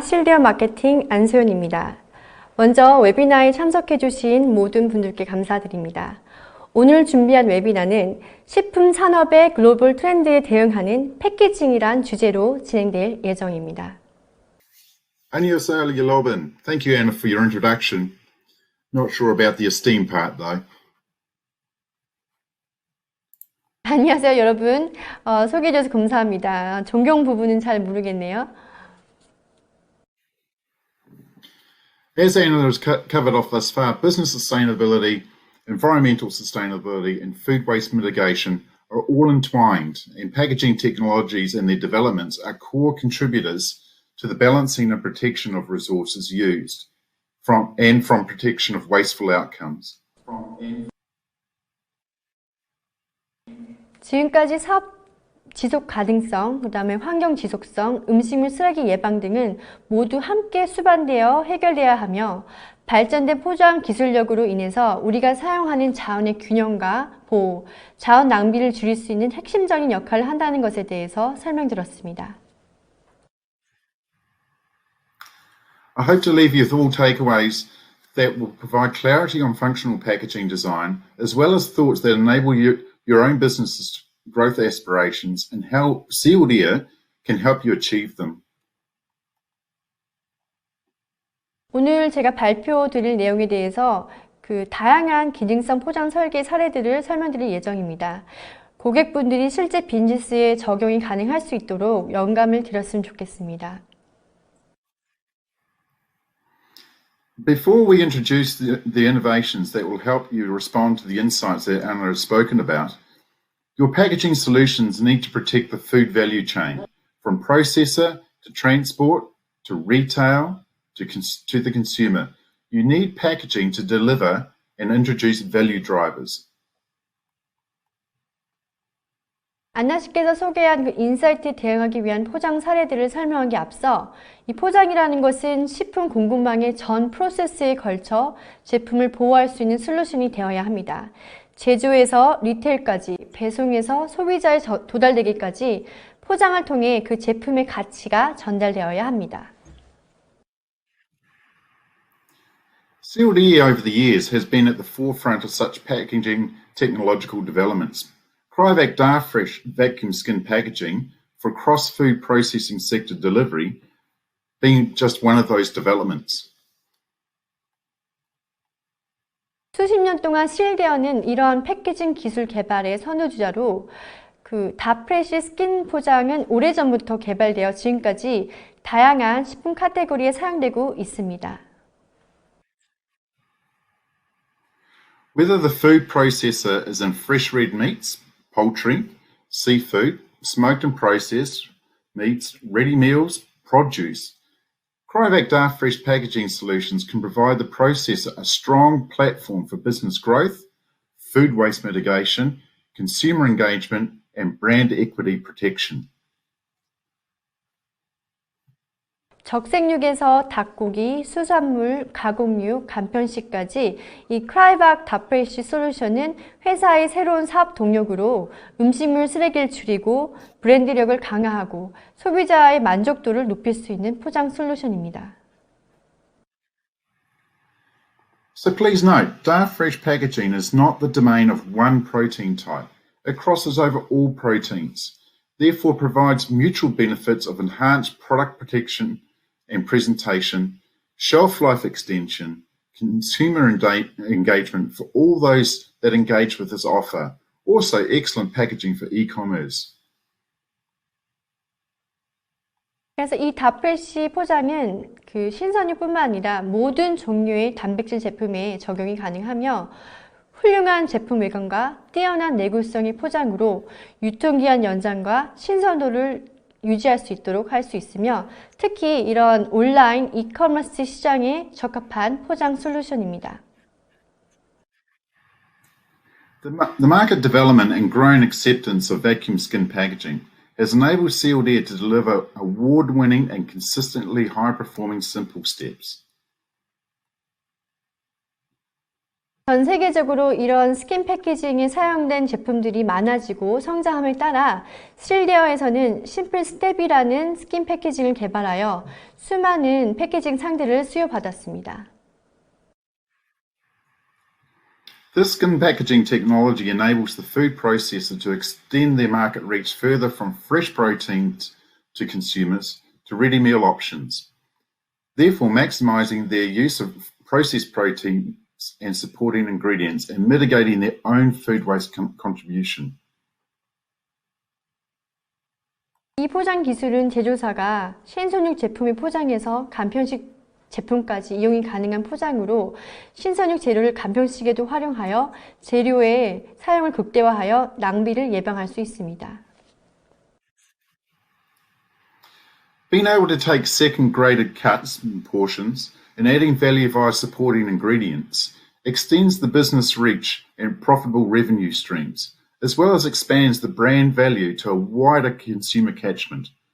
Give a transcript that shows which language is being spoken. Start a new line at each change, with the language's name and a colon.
Korean: 실대어 마케팅 안소연입니다. 먼저 웨비나에 참석해 주신 모든 분들께 감사드립니다. 오늘 준비한 웨비나는 식품 산업의 글로벌 트렌드에 대응하는 패키징이란 주제로 진행될 예정입니다. 안녕하세요, 여러분.
English: Thank you, Anna, for your introduction. Not sure about the esteem part, though.
Korean: 안녕하세요, 여러분. 소개해 주셔서 감사합니다. 존경 부분은 잘 모르겠네요.
English: As Anna has covered off thus far, business sustainability, environmental sustainability, and food waste mitigation are all entwined, and packaging technologies and their developments are core contributors to the balancing and protection of resources used, from protection of wasteful outcomes.
Korean: 지금까지 사업 지속 가능성, 그 다음에 환경 지속성, 음식물 쓰레기 예방 등은 모두 함께 수반되어 해결돼야 하며 발전된 포장 기술력으로 인해서 우리가 사용하는 자원의 균형과 보호, 자원 낭비를 줄일 수 있는 핵심적인 역할을 한다는 것에 대해서 설명드렸습니다.
English: I hope to leave you with all takeaways that will provide clarity on functional packaging design, as well as thoughts that enable your own business's growth aspirations and how Sealed Air can help you achieve them.
Korean: 오늘 제가 발표드릴 내용에 대해서 다양한 기능성 포장 설계 사례들을 설명드릴 예정입니다. 고객분들이 실제 비즈니스에 적용이 가능할 수 있도록 영감을 드렸으면 좋겠습니다.
English: Before we introduce the innovations that will help you respond to the insights that Anna has spoken about, your packaging solutions need to protect the food value chain, from processor to transport to retail to the consumer. You need packaging to deliver and introduce value drivers.
Korean: 안나 씨께서 소개한 인사이트에 대응하기 위한 포장 사례들을 설명하기 앞서 이 포장이라는 것은 식품 공급망의 전 프로세스에 걸쳐 제품을 보호할 수 있는 솔루션이 되어야 합니다. 제조에서 리테일까지, 배송에서 소비자에 도달되기까지 포장을 통해 그 제품의 가치가 전달되어야 합니다.
English: Sealed Air over the years has been at the forefront of such packaging technological developments. Cryovac Darfresh vacuum skin packaging for cross-food processing sector delivery being just one of those developments.
Korean: 수십 년 동안 시일드에어는 이러한 패키징 기술 개발의 선두주자로 다프레쉬 스킨 포장은 오래전부터 개발되어 지금까지 다양한 식품 카테고리에 사용되고 있습니다.
English: Whether the food processor is in fresh red meats, poultry, seafood, smoked and processed meats, ready meals, produce, Cryovac Darfresh packaging solutions can provide the processor a strong platform for business growth, food waste mitigation, consumer engagement, and brand equity protection.
Korean: 적색육에서 닭고기, 수산물, 가공육, 간편식까지 이 크라이박 다프레쉬 솔루션은 회사의 새로운 사업 동력으로 음식물 쓰레기를 줄이고 브랜드력을 강화하고 소비자의 만족도를 높일 수 있는 포장 솔루션입니다.
English: So please note, Darfresh packaging is not the domain of one protein type. It crosses over all proteins, therefore provides mutual benefits of enhanced product protection and presentation, shelf life extension, consumer engagement for all those that engage with this offer. Also excellent packaging for e-commerce.
Korean: 그래서 이 다프레쉬 포장은 신선육뿐만 아니라 모든 종류의 단백질 제품에 적용이 가능하며 훌륭한 제품 외관과 뛰어난 내구성의 포장으로 유통기한 연장과 신선도를 유지할 수 있도록 할 수 있으며 특히 이런 온라인 이커머스 시장에 적합한 포장 솔루션입니다.
English: The market development and growing acceptance of vacuum skin packaging has enabled Sealed Air to deliver award-winning and consistently high-performing simple steps.
Korean: 전 세계적으로 이런 스킨 패키징에 사용된 제품들이 많아지고 성장함에 따라 스릴데어에서는 심플 스텝이라는 스킨 패키징을 개발하여 수많은 패키징 상들을 수요받았습니다.
English: This skin packaging technology enables the food processor to extend their market reach further from fresh proteins to consumers to ready meal options, therefore maximising their use of processed proteins and supporting ingredients and mitigating their own food waste contribution.
Korean: 이 포장 기술은 제조사가 신선육 제품의 포장에서 간편식 제품까지 이용이 가능한 포장으로 신선육 재료를 간편식에도 활용하여 재료의 사용을 극대화하여 낭비를 예방할 수 있습니다.
English: Being able to take second graded cuts and portions and adding value via supporting ingredients extends the business reach and profitable revenue streams, as well as expands the brand value to a wider consumer catchment.